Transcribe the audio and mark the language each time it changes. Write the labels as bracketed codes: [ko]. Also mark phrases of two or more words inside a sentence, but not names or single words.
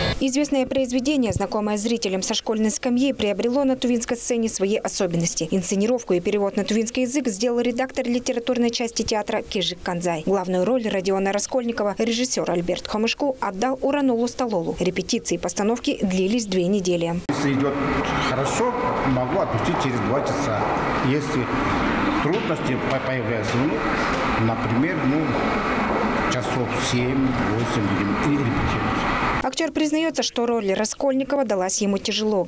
[ru] Известное произведение, знакомое зрителям со школьной скамьи, приобрело на тувинской сцене свои особенности. Инсценировку и перевод на тувинский язык сделал редактор литературной части театра Кижик Канзай. Главную роль Родиона Раскольникова режиссер Альберт Хомышку отдал Уранулу Стололу. Репетиции и постановки длились 2 недели. Если идет хорошо, могу отпустить через 2 часа. Если трудности появляются, например, часов 7-8 будем репетировать. Актер признается, что роль Раскольникова далась ему тяжело.